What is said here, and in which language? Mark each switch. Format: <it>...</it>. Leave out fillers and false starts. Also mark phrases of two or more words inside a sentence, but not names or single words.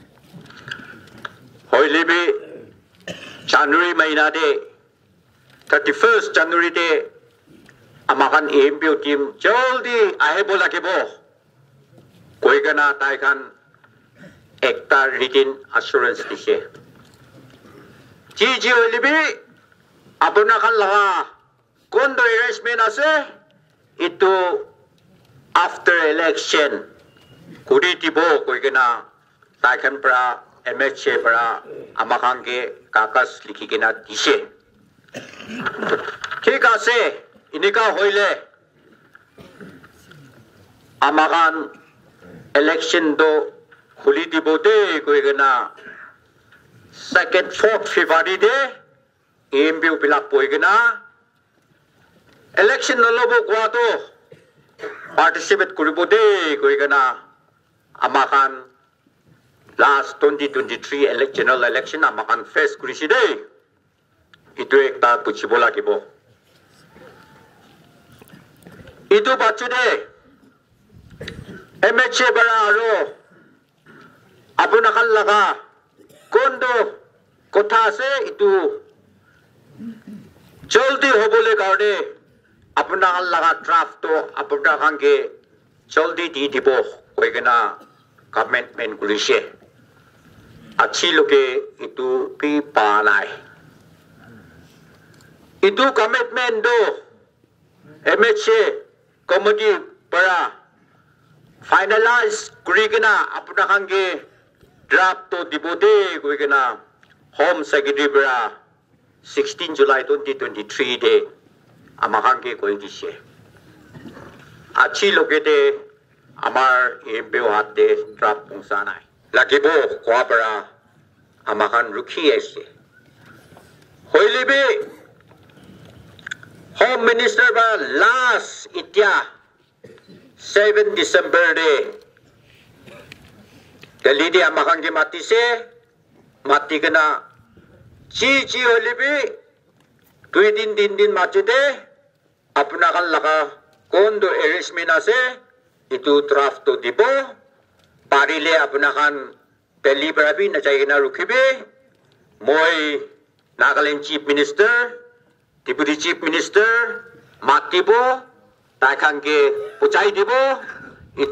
<nag>hoilibi January maina de 31st January de amakan EMPO team joldi ahebo lagibo koigana taikan ekta</nag> <en>written assurance</en> <nag>dise ji holibi apna kan laga kondo arrangement ase itu</nag> <en>after election</en> <nag>kuri tibo koigena taikan pra MHA pra amakange kakas likhikena dise thik ase inika hoile amakan election do khuli dibo de koigena 2nd 4th February de EMPO pilak poigena election nolobo kwa to participate kuribo de koigena amakan last 2023</nag> <en>general election</en> <nag>amakan face kurisi de itu ekta puchibo lagibo itu bachu de MHA bara aro apna kan laga kondo kotha ase itu joldi hobole garde apna kan laga draft to apna hange joldi di dibo koigena commitment kurise achi loke itu pi panai itu commitment do MHA committee para finalize kurigena apna hange draft to dibode koigena</nag> <en>Home Secretary</en> <nag>bara 16 July 2023 de amakange koi dise achi lokete amar EMPO hatte draft pungsanai lagibo kwa bara amakan rukhi ase hoilibe</nag> <en>Home Minister</en> <nag>ba last itya 7 December de Delhi de amakange matise mati kena chi holibi 2 din machude apna kan laga kondo arrangement ase itu draft to dibo parile apna kan Delhi barabi na chaigena rukhibe moi Nagaland</nag> <en>Chief Minister Deputy Chief Minister</en> <nag>matibo taikange puchai dibo itu</nag>